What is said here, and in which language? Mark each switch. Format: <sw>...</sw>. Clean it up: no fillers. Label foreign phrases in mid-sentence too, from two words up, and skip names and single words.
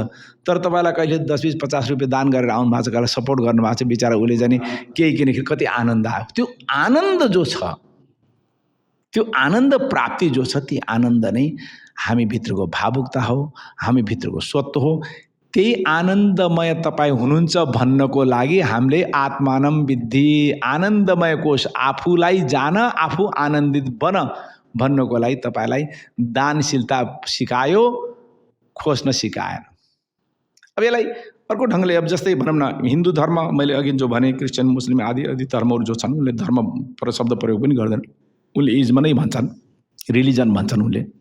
<ne>तर तपाईँलाई कहिले 10, 20, 50 रुपियाँ दान गरेर आउनु भएको छ, कसलाई सपोर्ट गर्नुभएको छ, बिचरा उसले जाने केही किनेखेरि कति आनन्द आयो। त्यो आनन्द जो छ, त्यो आनन्द प्राप्ति जो छ, ती आनन्द नै हामी भित्रको भावुकता हो, हामी भित्रको स्वत्व हो। त्यही आनन्दमय तपाईँ हुनुहुन्छ भन्नको लागि हामीले</ne> <sa>आत्मानं विद्धि,</sa> <ne>आनन्दमय कोश, आफूलाई जान, आफू आनन्दित बन भन्नको लागि तपाईँलाई दानशीलता सिकायो, खोज्न सिकाएन। अब यसलाई अर्को ढङ्गले अब जस्तै भनौँ न हिन्दू धर्म मैले अघि जो भने क्रिस्चियन मुस्लिम आदि आदि धर्महरू जो छन् उनले धर्म शब्द प्रयोग पनि गर्दैन, उनले इजमा नै भन्छन्, रिलिजन भन्छन् उनले।</ne>